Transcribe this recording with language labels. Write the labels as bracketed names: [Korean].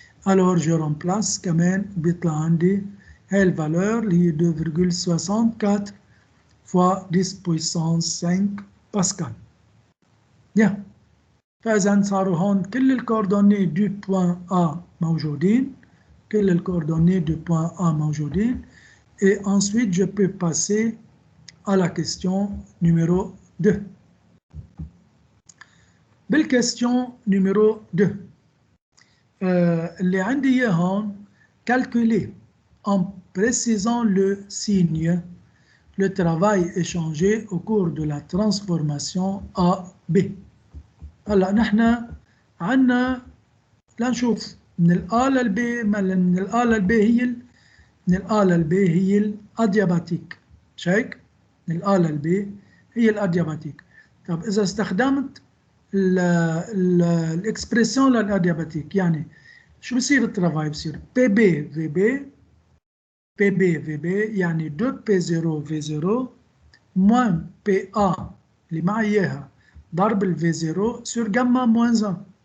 [French] Alors je remplace [Arabic] كمان بيطلع عندي هاي الفالور اللي هي 2,64 fois 10 puissance 5 باسكال. فإذا صاروا هون كل الكوردوني دو بوان A موجودين. [French] كل الكوردونnées du point A [Arabic] موجودين. [French] Et ensuite, je peux passer à la question numéro 2. بالquestion numéro 2 [Arabic] اللي عندي إياه هون [French] calculer en précisant le signe le travail échangé au cours de la transformation A B. [Arabic] هلا نحن عندنا لنشوف من الA للB، من الA للB من الA للB هي الأدياباتيك. شايك؟ من الA للB هي الأدياباتيك. طب إذا استخدمت الإكسبريسيون للأدياباتيك، يعني شو بصير الترافاي؟ بصير PB VB يعني 2P0 V0 moins PA اللي معي إياها ضرب ال V0 سور جاما موان 1.